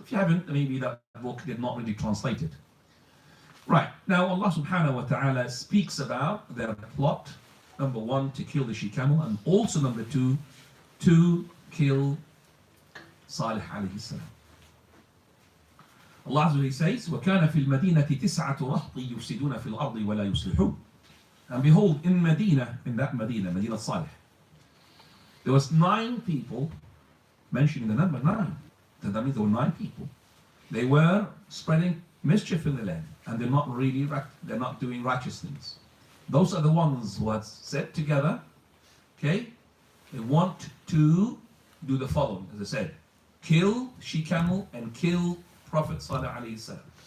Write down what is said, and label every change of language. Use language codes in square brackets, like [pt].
[en] If you haven't, maybe that book did not really translate it. Right, now Allah subhanahu wa ta'ala speaks about their plot, number 1, to kill the she-camel, and also number 2, to kill Salih alayhi salam. [ar] Allah Azza wa Jalla says, وَكَانَ فِي الْمَدِينَةِ تِسْعَةُ رَهْطٍ يُفْسِدُونَ فِي الْأَرْضِ وَلَا يُصْلِحُونَ. [en] And behold, in Medina, Medina Salih, there was 9 people, mentioning the number 9. That means there were 9 people. They were spreading mischief in the land, and they're not doing righteous things. Those are the ones who had set together, okay, they want to do the following, as I said, kill she-camel and kill Prophet Salih alayhi salam.